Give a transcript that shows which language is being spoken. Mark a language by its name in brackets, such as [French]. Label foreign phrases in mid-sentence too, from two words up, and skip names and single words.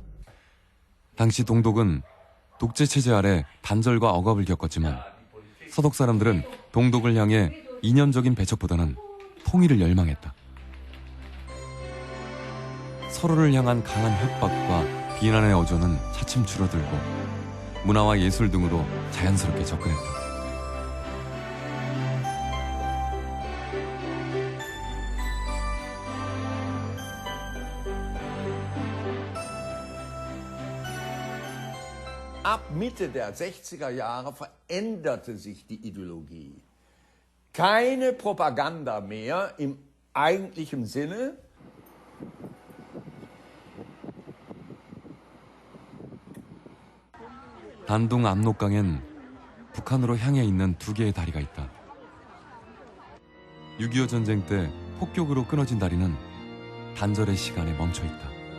[Korean] 당시 동독은 독재체제 아래 단절과 억압을 겪었지만 서독 사람들은 동독을 향해 이념적인 배척보다는 통일을 열망했다. 서로를 향한 강한 협박과 비난의 어조는 차츰 줄어들고 문화와 예술 등으로 자연스럽게 접근했다. [German] Ab Mitte der 60er Jahre veränderte sich die Ideologie. Keine Propaganda mehr im eigentlichen Sinne. [Korean] 단둥 압록강엔 북한으로 향해 있는 두 개의 다리가 있다. 6.25 전쟁 때 폭격으로 끊어진 다리는 단절의 시간에 멈춰 있다.